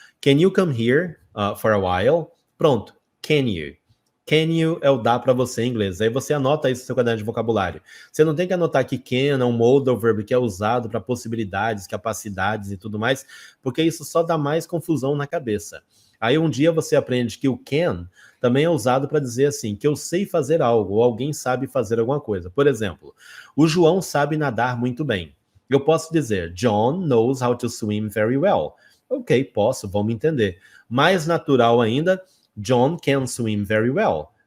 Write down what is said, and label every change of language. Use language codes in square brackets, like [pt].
[en] Can you come here for a while? Pronto. Can you? [pt] Can you é o dá para você em inglês. Aí você anota isso no seu caderno de vocabulário. Você não tem que anotar que can é um modal verb que é usado para possibilidades, capacidades e tudo mais, porque isso só dá mais confusão na cabeça. Aí um dia você aprende que o can também é usado para dizer assim, que eu sei fazer algo, ou alguém sabe fazer alguma coisa. Por exemplo, o João sabe nadar muito bem. [en] Eu posso dizer, John knows how to swim very well. [pt] Ok, posso, vamos entender. Mais natural ainda, John can swim very well.